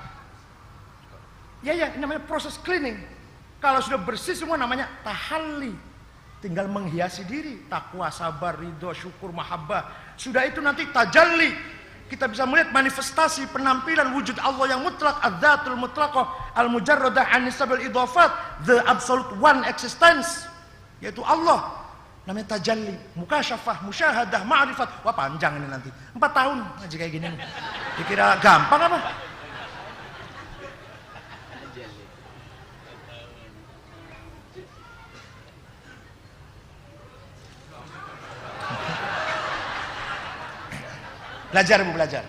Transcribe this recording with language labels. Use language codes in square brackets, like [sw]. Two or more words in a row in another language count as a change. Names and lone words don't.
[id] Ya, ini namanya proses cleaning. Kalau sudah bersih semua namanya tahalli. Tinggal menghiasi diri, takwa, sabar, ridho, syukur, mahabbah. Sudah itu nanti tajalli. Kita bisa melihat manifestasi penampilan wujud Allah yang mutlak, [ar] الذات المطلقة، المجردة عن النسب الإضافات, [en] the absolute one existence, [id] yaitu Allah. Namanya tajalli, mukasyafah, musyahadah, ma'rifat. Wah, panjang ini nanti. 4 tahun ngaji kayak gini. Dikira gampang apa? Belajar Bu, belajar.